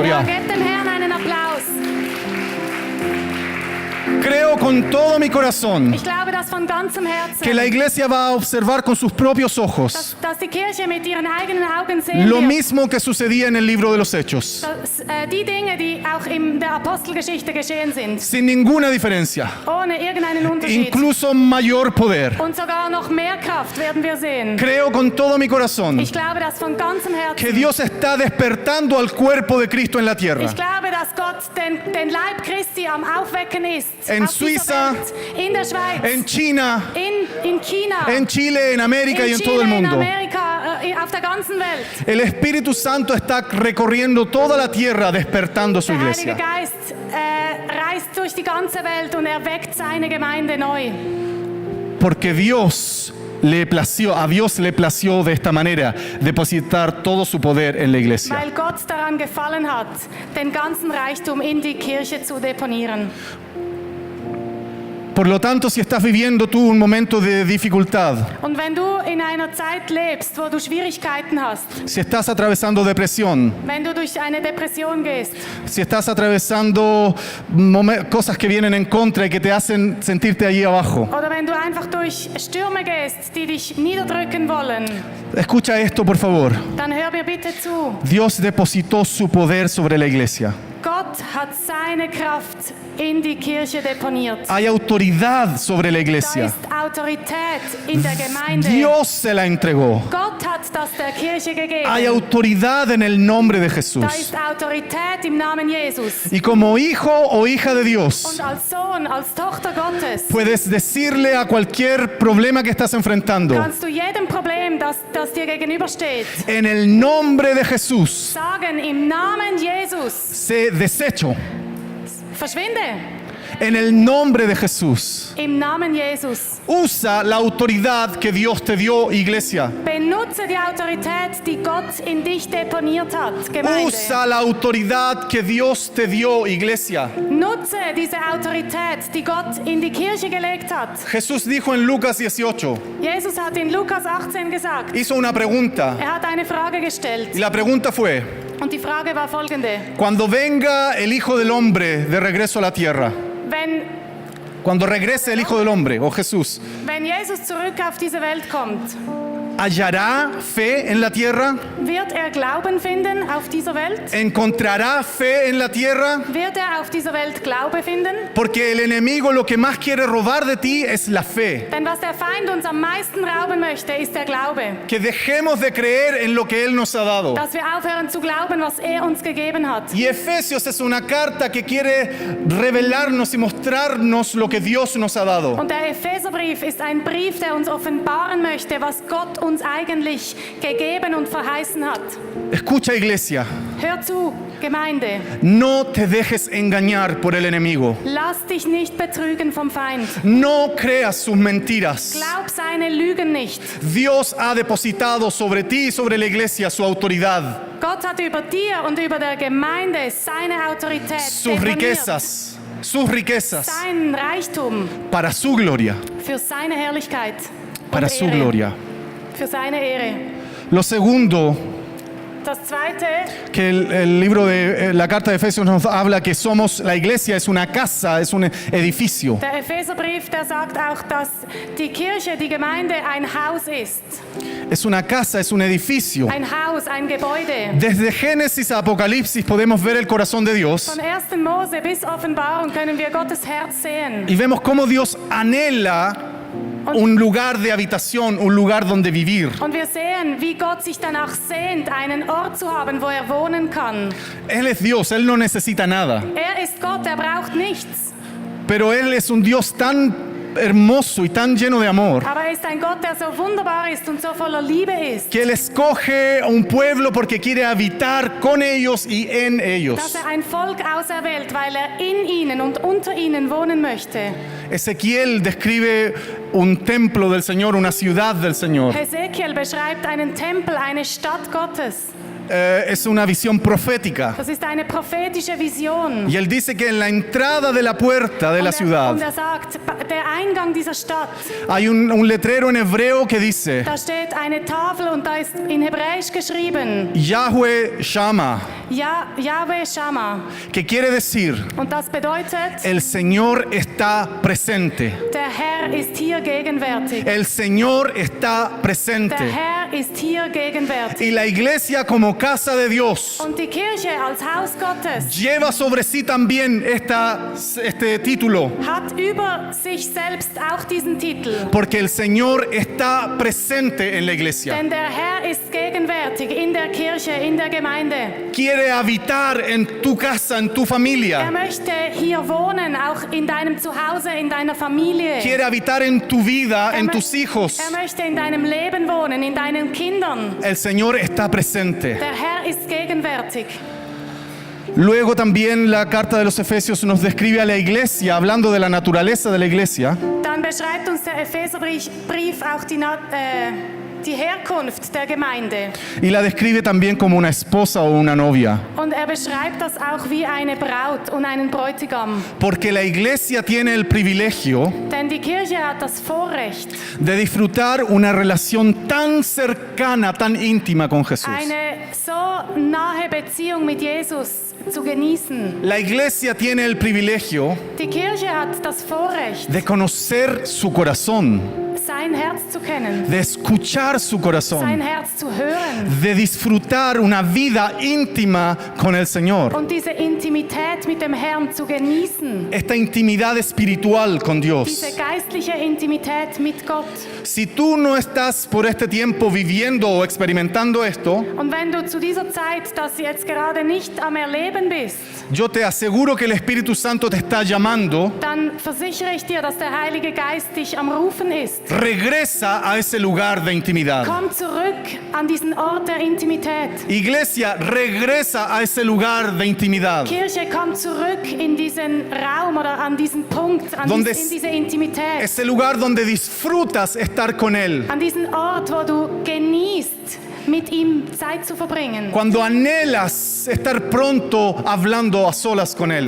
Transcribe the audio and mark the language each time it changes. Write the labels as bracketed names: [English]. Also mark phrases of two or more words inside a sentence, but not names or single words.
[German] Ja, ya. gebt dem Herrn einen Applaus. [Spanish] Creo con todo mi corazón [German] Ich glaube das von ganzem [Spanish] que la [German] Herzen, [Spanish] iglesia va a observar con sus propios ojos [German] dass die Kirche mit ihren eigenen Augen sehen [Spanish] lo [German] wird, [Spanish] mismo que sucedía en el libro de los Hechos, [German] dass die Dinge, die auch in der Apostelgeschichte geschehen sind, [Spanish] sin ninguna diferencia, [German] ohne irgendeinen Unterschied [Spanish] incluso mayor poder. [German] und sogar noch mehr Kraft werden wir sehen. [Spanish] Creo con todo mi corazón [German] Ich glaube das von ganzem [Spanish] que [German] Herzen. [Spanish] Dios está despertando al cuerpo de Cristo en la tierra. [German] Ich glaube, dass Gott den Leib Christi am Aufwecken ist. [Spanish] En [German] auf dieser [Spanish] Suiza, [German] Welt, in der Schweiz, [Spanish] En China, [German] in China, [Spanish] en Chile, en América y en Chile, todo el [German] in [Spanish] mundo. [German] Amerika, auf der ganzen Welt. [Spanish] El Espíritu Santo está recorriendo toda la tierra, despertando su [German] Der Heilige [Spanish] iglesia. [German] Geist reist durch die ganze Welt und erweckt seine Gemeinde neu. [Spanish] Porque Dios a Dios le plació de esta manera depositar todo su poder en la iglesia. [German] Weil Gott daran gefallen hat, den ganzen Reichtum in die Kirche zu deponieren. [Spanish] Por lo tanto, si estás viviendo tú un momento de dificultad, [German] Und wenn du in einer Zeit lebst, wo du Schwierigkeiten hast, [Spanish] si estás atravesando depresión, [German] wenn du durch eine Depression gehst, [Spanish] si estás atravesando cosas que vienen en contra y que te hacen sentirte allí abajo, [German] oder wenn du einfach durch Stürme gehst, die dich niederdrücken wollen, [Spanish] escucha esto, por favor. [German] dann hör mir bitte zu. [Spanish] Dios depositó su poder sobre la iglesia. [German] Gott hat seine Kraft in die Kirche deponiert. [Spanish] Hay autoridad sobre la [German] Da [Spanish] iglesia. [German] ist Autorität in der Gemeinde. [Spanish] Dios se la entregó. [German] Gott hat das der Kirche gegeben. [Spanish] Hay autoridad en el nombre de [German] Da Jesús. ist Autorität im Namen Jesus. [Spanish] Y como hijo o hija de Dios, [German] Und als Sohn, als Tochter Gottes, [Spanish] puedes decirle a cualquier problema que estás enfrentando, [German] kannst du jedem Problem, das dir gegenübersteht, [Spanish] en el nombre de Jesús, [German] sagen, im Namen Jesus, [Spanish] sé deshecho. [German] verschwinde. [Spanish] En el nombre de Jesús. [German] Im Namen Jesus. [Spanish] Usa la autoridad que Dios te dio, iglesia. [German] Benutze die Autorität, die Gott in dich deponiert hat, Gemeinde. [Spanish] Usa la autoridad que Dios te dio, iglesia. [German] Nutze diese Autorität, die Gott in die Kirche gelegt hat. [Spanish] Jesús dijo en Lucas 18, [German] Jesus hat in Lukas 18 gesagt, [Spanish] hizo una pregunta. [German] hat eine Frage gestellt. [Spanish] Y la pregunta fue, [German] Und die Frage war folgende. [Spanish] cuando venga el Hijo del Hombre de regreso a la tierra, cuando regrese el Hijo del Hombre, o Jesús, [German] Wenn Jesus zurück auf diese Welt kommt, [Spanish] ¿hallará fe en la tierra? [German] wird Glauben finden auf dieser Welt? [Spanish] ¿Encontrará fe en la tierra? [German] Wird auf dieser Welt Glaube finden? [Spanish] Porque el enemigo lo que más quiere robar de ti es la fe. [German] Denn was der Feind uns am meisten rauben möchte, ist der Glaube. [Spanish] Que dejemos de creer en lo que Él nos ha dado. [German] Dass wir aufhören zu glauben, was uns gegeben hat. [Spanish] Y Efesios es una carta que quiere revelarnos y mostrarnos lo que Dios nos ha dado. [German] Und der Epheserbrief ist ein Brief, der uns offenbaren möchte, was Gott uns eigentlich gegeben und verheißen hat. [Spanish] Escucha, iglesia. [German] Hör zu, Gemeinde. [Spanish] No te dejes engañar por el enemigo. [German] Lass dich nicht betrügen vom Feind. [Spanish] No creas sus mentiras. [German] Glaub seine Lügen nicht. [Spanish] Dios ha depositado sobre ti y sobre la iglesia su autoridad, [German] Gott hat über dir und über der Gemeinde seine Autorität [Spanish] sus [German] deponiert. [Spanish] riquezas, [German] Sein Reichtum [Spanish] para su gloria, [German] für seine Herrlichkeit [Spanish] para [German] und [Spanish] su [German] Ehre. [Spanish] gloria. [German] Für seine Ehre. [Spanish] Lo segundo [German] Das Zweite, [Spanish] que el libro de la carta de Efesios nos habla, que somos, la iglesia es una casa, es un edificio. [German] der Epheserbrief, der sagt auch, dass die Kirche, die Gemeinde ein Haus ist. [Spanish] Es una casa, es un edificio. [German] Ein Haus, ein Gebäude. [Spanish] Desde Génesis a Apocalipsis podemos ver el corazón de Dios [German] Von 1. Mose bis Offenbarung können wir Gottes Herz sehen. [Spanish] y vemos cómo Dios anhela un lugar de habitación, un lugar donde vivir. [German] Und wir sehen, wie Gott sich danach sehnt, einen Ort zu haben, wo wohnen kann. [Spanish] Él es Dios, Él no necesita nada, [German] Ist Gott, braucht nichts. [Spanish] pero Él es un Dios tan hermoso y tan lleno de amor [German] Aber ist ein Gott, der so wunderbar ist und so voller Liebe ist, [Spanish] que Él escoge a un pueblo porque quiere habitar con ellos y en [German] dass [Spanish] ellos. [German] ein Volk auserwählt, weil in ihnen und unter ihnen wohnen möchte. [Spanish] Ezequiel describe un templo del Señor, una ciudad del Señor. [German] Hesekiel beschreibt einen Tempel, eine Stadt Gottes. [Spanish] Es una visión profética. [German] Das ist eine prophetische Vision. [Spanish] Y él dice que en la entrada de la puerta de la [German] Und [Spanish] ciudad [German] sagt, der Eingang dieser Stadt, [Spanish] hay un letrero en hebreo que dice [German] da steht eine Tafel und da ist in Hebräisch geschrieben, [Spanish] Yahweh Shama, [German] Yahweh Shammah. [Spanish] que quiere decir [German] Und das bedeutet, [Spanish] el Señor está presente. [German] der Herr ist hier gegenwärtig. [Spanish] El Señor está [German] Der [Spanish] presente. [German] Herr ist hier gegenwärtig. [Spanish] Y la iglesia como casa de Dios [German] Und die Kirche als Haus Gottes [Spanish] lleva sobre sí también este título, [German] hat über sich selbst auch diesen Titel. [Spanish] porque el Señor está presente en la iglesia. [German] Denn der Herr ist gegenwärtig in der Kirche, in der Gemeinde. [Spanish] Quiere habitar en tu casa, en tu familia. [German] Möchte hier wohnen, auch in deinem Zuhause, in deiner Familie. [Spanish] Quiere habitar en tu vida, en tus hijos. [German] Möchte in deinem Leben wohnen, in deinen Kindern. [Spanish] El Señor está presente. [German] Der Herr ist gegenwärtig. [Spanish] Luego también la carta de los Efesios nos describe a la iglesia, hablando de la naturaleza de la iglesia. [German] Dann beschreibt uns der Epheserbrief auch die Herkunft der Gemeinde. [Spanish] Y la describe también como una esposa o una novia. [German] Und beschreibt das auch wie eine Braut und einen Bräutigam. [Spanish] Porque la iglesia tiene el privilegio [German] Denn die Kirche hat das Vorrecht, [Spanish] de disfrutar una relación tan cercana, tan íntima con Jesús. [German] eine so nahe Beziehung mit Jesus zu genießen. [Spanish] La iglesia tiene el privilegio [German] Die Kirche hat das Vorrecht, [Spanish] de conocer su corazón, [German] sein Herz zu kennen, [Spanish] de escuchar su [German] sein [Spanish] corazón, [German] Herz zu hören [Spanish] de disfrutar una vida íntima con el Señor. [German] und diese Intimität mit dem Herrn zu genießen. [Spanish] Esta intimidad espiritual con [German] Diese [Spanish] Dios. [German] geistliche Intimität mit Gott. [Spanish] Si tú no estás por este tiempo viviendo o experimentando esto, [German] Und wenn du zu dieser Zeit das jetzt gerade nicht am Erleben bist, [Spanish] yo te aseguro que el Espíritu Santo te está llamando. [German] dann versichere ich dir, dass der Heilige Geist dich am Rufen ist. [Spanish] Regresa a ese lugar de intimidad. [German] Komm zurück an diesen Ort der Intimität. [Spanish] Iglesia, regresa a ese lugar de intimidad. [German] Kirche, komm zurück in diesen Raum oder an diesen Punkt, in diese Intimität. [Spanish] Ese lugar donde disfrutas estar con Él. [German] An diesen Ort, wo du genießt, mit ihm Zeit zu verbringen. [Spanish] Cuando anhelas estar pronto hablando a solas con Él.